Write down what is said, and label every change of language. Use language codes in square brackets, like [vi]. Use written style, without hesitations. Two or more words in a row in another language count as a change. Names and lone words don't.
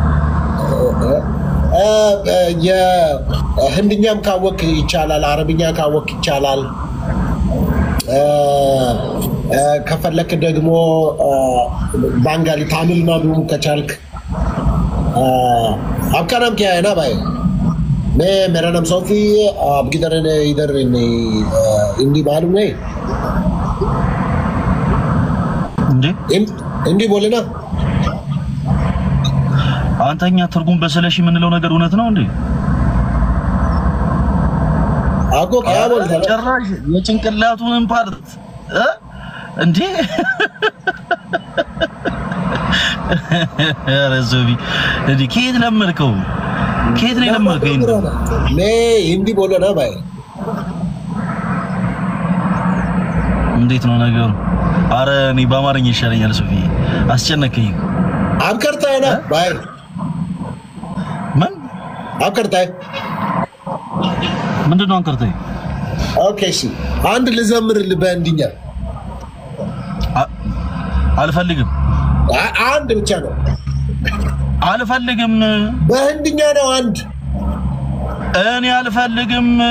[am] የህንድኛም ካወቅ ይቻላል አረብኛ ካወቅ ይቻላል ከፈለክ ደግሞ ባንጋሊ ታሚል ናዱም ከቻልክ አብካናም ከያና ባይ [hi] मेरा नाम सोफी आप किधर इधर हिंदी मालूम नहीं हिंदी बोले ना [am] አንተኛ ትርጉም በሰለሽ የምንለው ነገር እውነት ነው እንዴ [hi] አጎ ያ ቦልታ [am] ጭራሽ የጭንቅላቱን ፓርት እንዴ ረዞቢ እንዴ ከየት ለመርከው ከየት ነው ለመርከው [hi] हिंदी बोलो ना भाई [am] እንዴት ነው ነገሩ አረ እኔ በአማርኛ ይሻለኛል ሶፊ አስጨነቀኝ [hi] आप करता है ना भाई [am] ምን [hi] आप करता है [am] ምንድነው አንከርተይ ኦኬ እሺ አንድ ልዘምርልህ በእንዲኛ አልፈልግም አንድ ብቻ ነው አልፈልግም በእንዲኛ ነው አንድ እኔ አልፈልግም